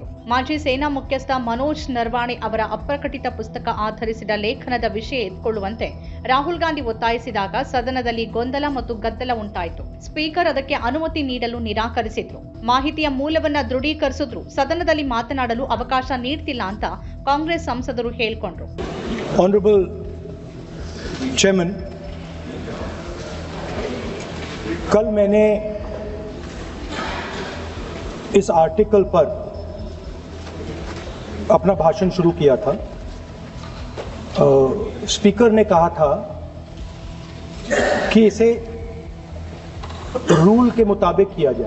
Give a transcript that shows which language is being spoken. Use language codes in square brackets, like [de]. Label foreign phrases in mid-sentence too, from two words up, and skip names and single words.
[kn] ಮಾಜಿ ಸೇನಾ ಮುಖ್ಯಸ್ಥ ಮನೋಜ್ ನರ್ವಾಣೆ ಅವರ ಅಪ್ರಕಟಿತ ಪುಸ್ತಕ ಆಧರಿಸಿದ ಲೇಖನದ ವಿಷಯ ಎತ್ತಿಕೊಳ್ಳುವಂತೆ ರಾಹುಲ್ ಗಾಂಧಿ ಒತ್ತಾಯಿಸಿದಾಗ ಸದನದಲ್ಲಿ ಗೊಂದಲ ಮತ್ತು ಗದ್ದಲ ಉಂಟಾಯಿತು. ಸ್ಪೀಕರ್ ಅದಕ್ಕೆ ಅನುಮತಿ ನೀಡಲು ನಿರಾಕರಿಸಿದ್ರು. ಮಾಹಿತಿಯ ಮೂಲವನ್ನ ದೃಢೀಕರಿಸಿದ್ರು ಸದನದಲ್ಲಿ ಮಾತನಾಡಲು ಅವಕಾಶ ನೀಡ್ತಿಲ್ಲ ಅಂತ ಕಾಂಗ್ರೆಸ್ ಸಂಸದರು ಹೇಳಿಕೊಂಡ್ರು. [en] Honorable Chairman, [hi] कल मैंने इस आर्टिकल पर अपना भाषण शुरू किया था. स्पीकर ने कहा था कि इसे रूल के मुताबिक किया जाए.